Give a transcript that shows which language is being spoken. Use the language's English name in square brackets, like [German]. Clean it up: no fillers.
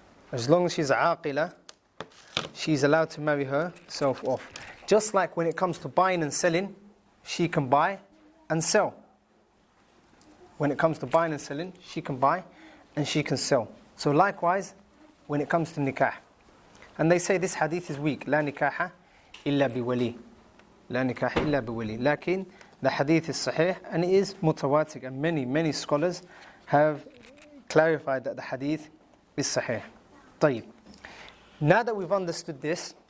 [English] As long as she's aqila, she's allowed to marry herself off. Just like when it comes to buying and selling, she can buy and sell. When it comes to buying and selling, she can buy and she can sell. So likewise, when it comes to nikah. And they say this hadith is weak. [Arabic] لا نكاح إلا بولي. لا نكاح إلا بولي. لكن [English] the hadith is sahih and it is mutawatir, and many scholars have clarified that the hadith is sahih. طيب. Now that we've understood this,